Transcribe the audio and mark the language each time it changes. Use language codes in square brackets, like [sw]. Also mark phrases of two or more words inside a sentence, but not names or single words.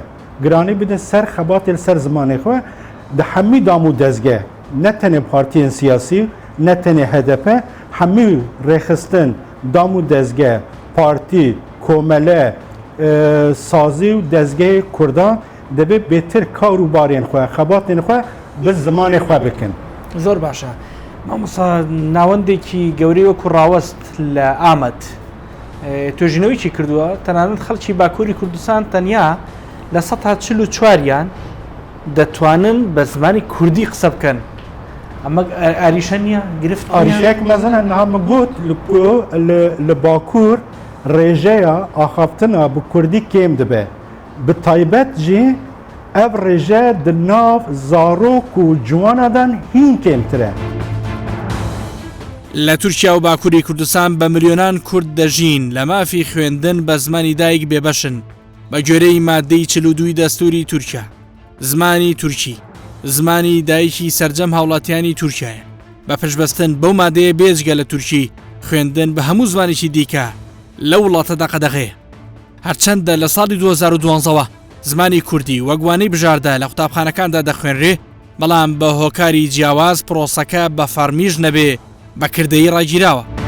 [ku] Giranî bidin ser xebatê li ser zimanê xwe di hemî dam û dezgeh ne tenê partiyên siyasî ne tenê HDP hemî rêxistin dam û dezgeh partî komele sazî û dezgehê Kurdan debe bêtir kar û barên xwe xebatên xwe bi zimanê xwe bikin. [ckb] زۆر باشە مامۆستا ناوەندێکی گەورەی وەکو ڕاوەست لە ئامەد توێژینەوەیکی کردووە تەنانەت خەڵکی باکووری کوردستان تەنیا لە ١٤ دەتوانن بە زمانی کوردی قسە بکەن ئەمە ئاریشە نییە گرفت [ku] ئاریشەیەک مەزەنە نام گوت لە باکوور ڕێژەیە ئاخافتنە بە کوردی کێم دەبێ بە تایبەت جی ئەv ڕێژە di nav zarok û ciwanadan hîn kêmtir e. [ckb] لە تورکیا و باکووری کوردستان بە ملیۆنان کورد دەژین لە مافی خوێندن بە زمانی دایک بێبەشن بە گوێرەی مادەی 42 دەستوری تورکیا زمانی تورکی زمانی دایکی سەرجەم هاوڵاتیانی تورکایە بە پشبەستن بەو مادەیە بێجگە لە تورکی خوێندن بە هەموو زمانێکی دیکە لە وڵاتەدا قەدەغەیە هەرچەندە لە ساڵی 2012ەوە زمانی کوردی وەگوانەی بژاردە لە قوتابخانەکاندا دەخوێنرێ بەڵام بە هۆکاری جیاواز پرۆسەکە بە فەرمیژ نەبێ بە کردەی ڕاگیراوە